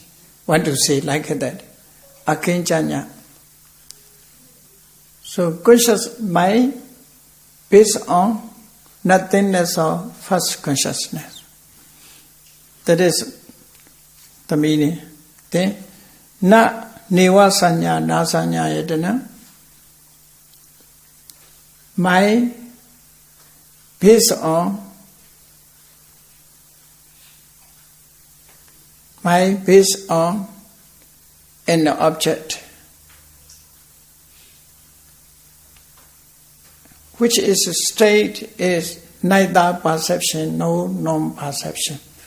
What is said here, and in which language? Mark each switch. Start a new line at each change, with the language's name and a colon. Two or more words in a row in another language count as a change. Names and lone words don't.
English: Want to say like that. Akinchanya. So conscious mind based on nothingness of first consciousness. That is the meaning.
Pali: Then na neva sanya na sanya yadana.
English: Mind based on an object, which is a state is neither perception nor non-perception.